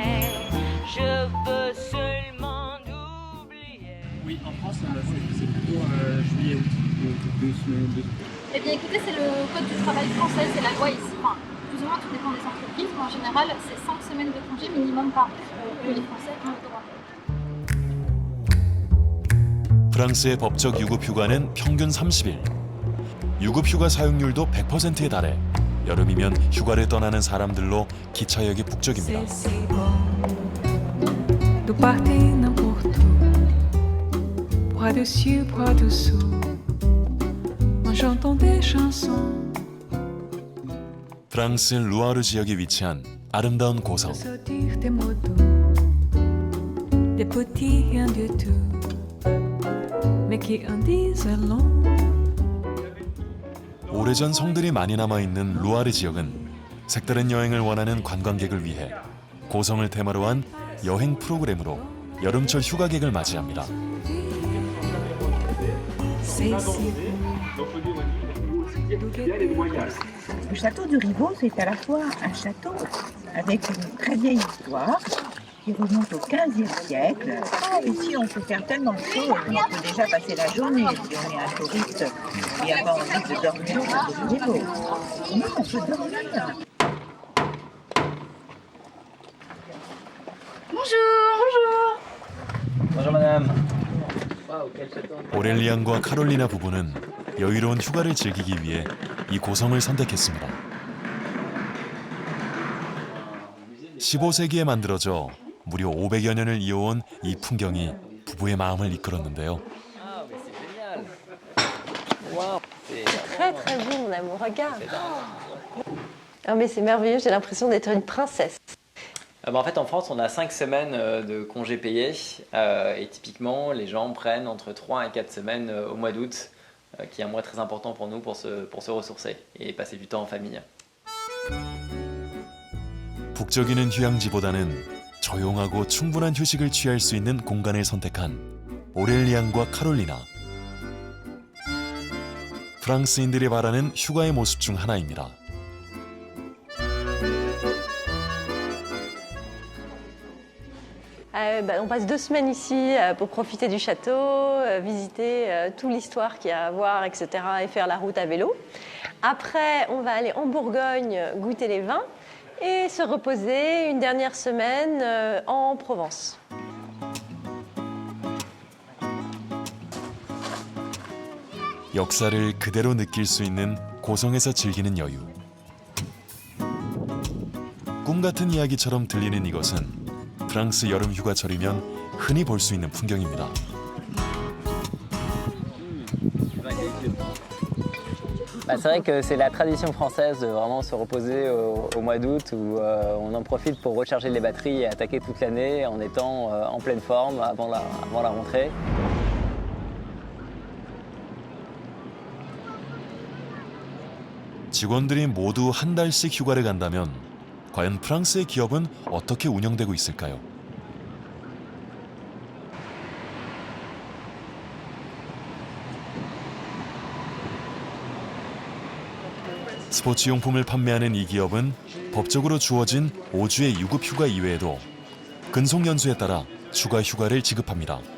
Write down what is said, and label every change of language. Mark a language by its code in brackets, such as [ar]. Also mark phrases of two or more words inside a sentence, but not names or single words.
[fr] Oui, en France, c'est plutôt juillet, août. Donc 2 semaines. Eh bien écoutez, c'est le code du travail français, c'est la loi ici. Enfin, plus ou moins tout dépend des entreprises, mais en général, c'est 5 semaines de congé minimum par an que les Français ont le droit. [ko] 프랑스의 법적 유급 휴가는 평균 30일. 유급 휴가 사용률도 100%에 달해 여름이면 휴가를 떠나는 사람들로 기차역이 북적입니다. [fr] Nous partir n'importe où, bras dessus, bras dessous, en chantant des chansons. [ko] 프랑스 루아르 지역에 위치한 아름다운 고성. [fr] Sortir des mots doux, des petits rien du tout, mais qui en disent long. [ko] 오래전 성들이 많이 남아있는 루아르 지역은 색다른 여행을 원하는 관광객을 위해 고성을 테마로 한 여행 프로그램으로 여름철 휴가객을 맞이합니다. [fr] Le château de Rivaux, c'est à la fois un château avec une très vieille histoire qui remonte au XVe siècle. Ici, on peut faire tellement de choses. On peut déjà passer la journée si on est un touriste qui n'a pas envie de dormir au château de Rivaux. Non, on peut dormir. Bonjour. Bonjour madame. [ko] 오렐리안과 카롤리나 부부는 여유로운 휴가를 즐기기 위해 이 고성을 선택했습니다. 15세기에 만들어져 무려 500여 년을 이어온 이 풍경이 부부의 마음을 이끌었는데요. [fr] Très très beau mon amour, regarde. Ah mais c'est merveilleux, j'ai l'impression d'être une princesse. En fait, en France, on a 5 semaines de congés payés et typiquement, les gens prennent entre 3 et 4 semaines au mois d'août, qui est un mois très important pour nous pour se ressourcer et passer du temps en famille. [ko] 북적이는 휴양지보다는 조용하고 충분한 휴식을 취할 수 있는 공간을 선택한 오렐리안과 카롤리나. 프랑스인들이 바라는 휴가의 모습 중 하나입니다. [fr] On passe 2 semaines ici pour profiter du château, visiter toute l'histoire qu'il y a à voir, etc. et faire la route à vélo. Après, on va aller en Bourgogne goûter les vins et se reposer une dernière semaine en Provence. [ko] 역사를 그대로 느낄 수 있는 고성에서 즐기는 여유. 꿈 같은 이야기처럼 들리는 이것은 프랑스 여름 휴가철이면 흔히 볼 수 있는 풍경입니다. [fr] C'est vrai que c'est la tradition française de vraiment se reposer au mois d'août où on en profite pour recharger les batteries et attaquer toute l'année en étant en pleine forme avant la rentrée. [ko] 직원들이 모두 한 달씩 휴가를 간다면 과연 프랑스의 기업은 어떻게 운영되고 있을까요? 스포츠용품을 판매하는 이 기업은 법적으로 주어진 5주의 유급 휴가 이외에도 근속 연수에 따라 추가 휴가를 지급합니다.